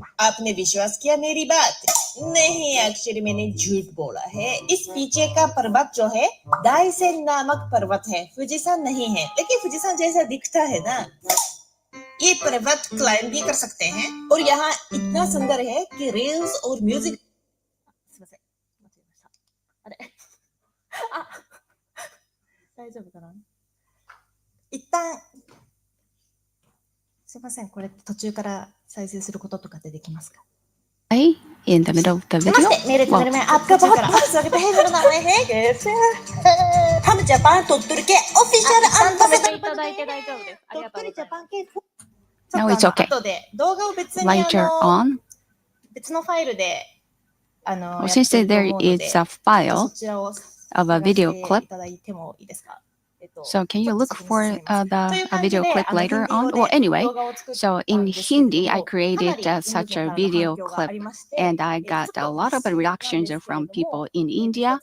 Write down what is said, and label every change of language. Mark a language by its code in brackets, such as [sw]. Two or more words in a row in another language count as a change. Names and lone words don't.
[hi] आपने विश्वास किया मेरी बात? नहीं, एक्चुअली मैंने झूठ बोला है। इस पीछे का पर्वत जो है दाइसेन नामक पर्वत है, फुजी-सान नहीं है, लेकिन फुजी-सान जैसा दिखता है ना। ये पर्वत क्लाइंब भी कर सकते हैं और यहाँ इतना सुंदर है कि रील्स और म्यूजिक [ja] あ、大丈夫かな。一旦すいません、これ途中から再生することとかってできますか。 [en] In the middle of the video. [hi] नमस्ते, मेरे चैनल में आपका बहुत बहुत स्वागत है। मेरा नाम है हम जापान टोट्टोरी के ऑफिशियल एम्बेसडर [ja] いただいて大丈夫です。ありがとうございます。 [en] Now it's okay. [ja] 後で動画を別に [en] Later on, [ja] 別のファイルで [en] since there is a file of a video clip, so can you look for the video clip later on? Well, anyway, so in Hindi, I created such a video clip, and I got a lot of reactions from people in India.